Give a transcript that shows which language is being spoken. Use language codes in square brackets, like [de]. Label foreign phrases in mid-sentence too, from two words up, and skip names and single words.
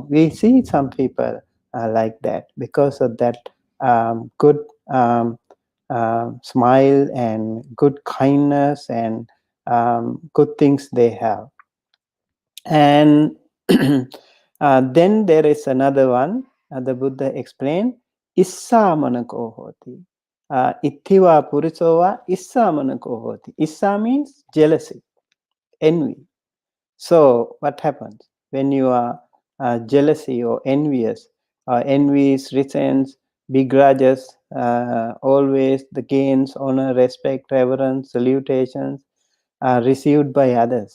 [en] We see some people like that because of that good smile and good kindness and good things they have. And then there is another one. The Buddha explained, [pi] Issa manako hoti. Ithiva purisova issa manako hoti. [en] Issa means jealousy, envy. So what happens when you are jealousy or envious? Envy is resents, begrudges, always the gains, honor, respect, reverence, salutations are received by others.